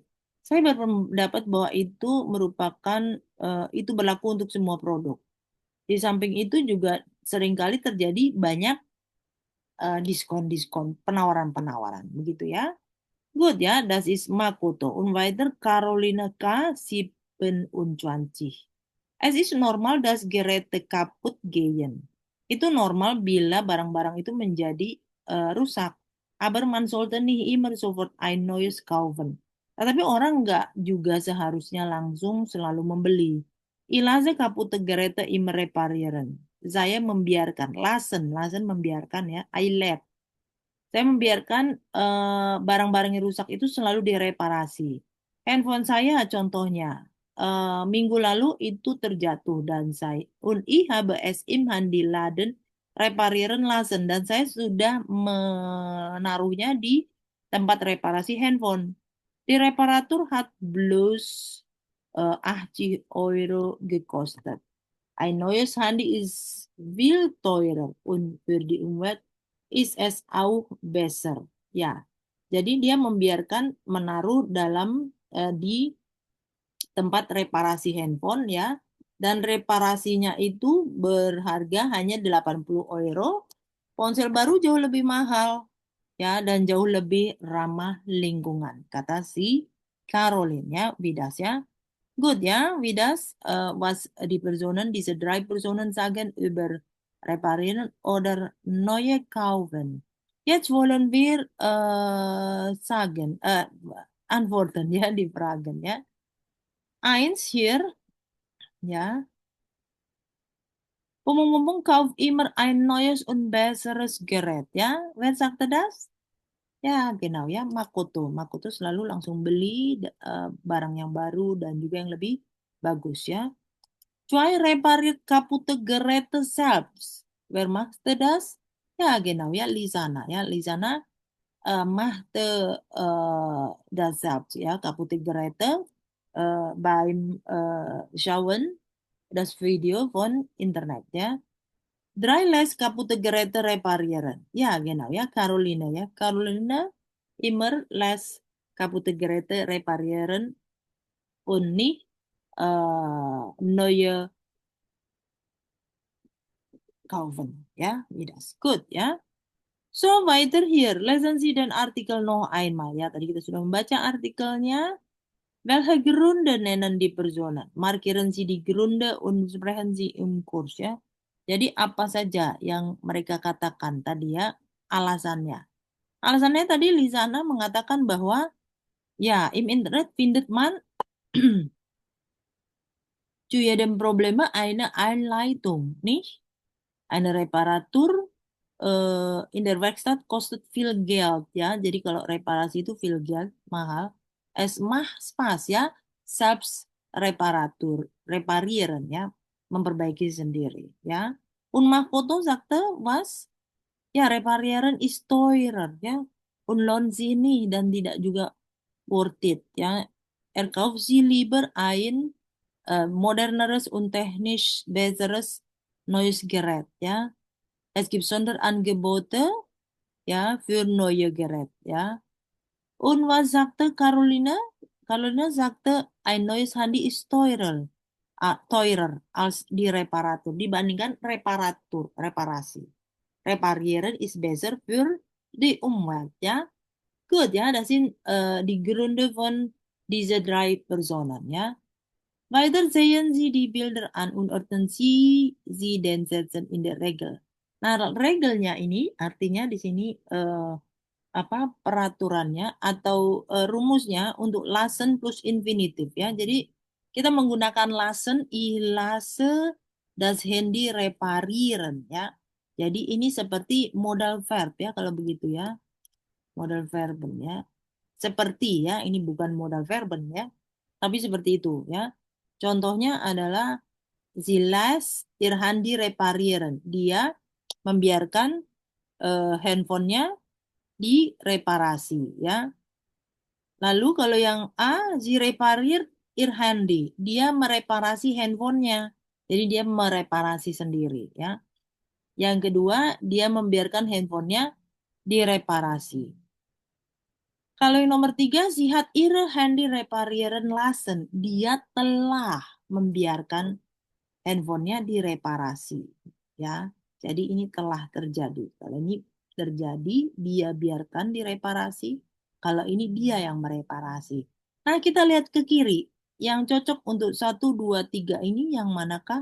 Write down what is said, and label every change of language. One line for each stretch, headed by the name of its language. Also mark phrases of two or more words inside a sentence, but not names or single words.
Indonesian: Saya berpendapat bahwa itu merupakan itu berlaku untuk semua produk. Di samping itu juga seringkali terjadi banyak diskon-diskon, penawaran-penawaran, begitu ya.
German: Gut, ja, das ist Makoto. Und weiter Carolina K. 27. Es ist normal, dass Geräte kaputt gehen.
Indonesian: Itu normal bila barang-barang itu menjadi rusak.
German: Aber man sollte nicht immer sofort ein neues kaufen.
Indonesian: Tetapi orang nggak juga seharusnya langsung selalu membeli.
German: Ich lasse kaputte Geräte immer reparieren.
Indonesian: Saya membiarkan, lassen membiarkan ya,
English: I let.
Indonesian: Saya membiarkan barang-barang yang rusak itu selalu direparasi. Handphone saya contohnya, minggu lalu itu terjatuh dan saya
German: und ich habe es im Handyladen reparieren lassen
Indonesian: dan saya sudah menaruhnya di tempat reparasi handphone.
German: Die Reparatur hat bloß 80 Euro gekostet. Ein neues Handy ist viel teurer und für die Umwelt ist es auch besser.
Indonesian: Ya, jadi dia membiarkan menaruh dalam di tempat reparasi handphone ya, dan reparasinya itu berharga hanya 80 euro. Ponsel baru jauh lebih mahal ya dan jauh lebih ramah lingkungan, kata si Caroline ya, Vidas ya.
German: Gut, ja, wie das, was die Personen, diese drei Personen sagen über reparieren oder neue kaufen. Jetzt wollen wir antworten, ja, die Fragen, ja. Eins hier, ja. Umum-umum kauf immer ein neues und besseres Gerät, ja. Wer sagte das? Ya, genau ya, Makoto.
Indonesian: Makoto selalu langsung beli barang yang baru dan juga yang lebih bagus ya.
German: Zwei repariert kaputte Geräte selbst. Wer machte das? Ja, genau, ja, Lisana. Ja, Lisana machte das selbst, ja, kaputte Geräte beim Schauen das Video von Internet, ja. Drei lässt kaputte Geräte reparieren. Ja, genau, ja, Caroline, ja. Caroline immer lässt kaputte Geräte reparieren und nicht neue kaufen. Ja, wie das. Gut, ja. So, weiter hier. Lesen Sie den Artikel noch einmal.
Indonesian: Ya, tadi kita sudah membaca artikelnya.
German: Welche Gründe nennen die Personen? Markieren Sie die Gründe und sprechen Sie im Kurs ya.
Indonesian: Jadi apa saja yang mereka katakan tadi ya alasannya. Alasannya tadi Lisana mengatakan bahwa ya
German: im Internet findet man zu jedem Problem eine Einleitung, nicht? Eine Reparatur in der Werkstatt kostet viel Geld, ya.
Indonesian: Jadi kalau reparasi itu
German: viel Geld,
Indonesian: mahal.
German: Es macht Spaß,
Indonesian: ya.
German: Selbst Reparatur, reparieren, ya.
Indonesian: Memperbaiki sendiri, ya.
German: Und Makoto sagte, was? Ya, reparieren ist teurer, ya. Und lohnt sich nicht
Indonesian: dan tidak juga
English: worth it,
German: ya. Kauft sie lieber ein moderneres und technisch besseres neues Gerät, ja. Es gibt Sonderangebote, ja, für neue Geräte, ja. Und was sagte Caroline? Caroline sagte, ein neues Handy ist teurer als die Reparatur,
Indonesian: dibandingkan reparasi.
German: Reparieren ist besser für die Umwelt, ja. Gut, ja, das sind die Gründe von diese drei Personen, ja. Weiter sehen Sie die Bilder an und ordnen sie den Sätzen in der Regel.
Indonesian: Nah, regelnya ini artinya di sini apa peraturannya atau rumusnya untuk lassen plus infinitif, ya. Jadi kita menggunakan lassen,
German: ich lasse das Handy reparieren, ya.
Indonesian: Jadi ini seperti
English: modal verb,
Indonesian: ya, kalau begitu, ya.
German: Modal verben, ya.
Indonesian: Seperti, ya, ini bukan
German: modal verben,
Indonesian: ya. Tapi seperti itu, ya. Contohnya adalah
German: sie lässt ihr Handy reparieren.
Indonesian: Dia membiarkan handphonenya direparasi, ya. Lalu kalau yang A,
German: sie repariert ihr Handy.
Indonesian: Dia mereparasi handphonenya. Jadi dia mereparasi sendiri, ya. Yang kedua, dia membiarkan handphonenya direparasi. Kalau yang nomor 3,
German: sie hat ihre Handy reparieren lassen.
Indonesian: Dia telah membiarkan handphonenya direparasi, ya. Jadi ini telah terjadi. Kalau ini terjadi, dia biarkan direparasi. Kalau ini dia yang mereparasi. Nah, kita lihat ke kiri. Yang cocok untuk 1, 2, 3 ini yang manakah?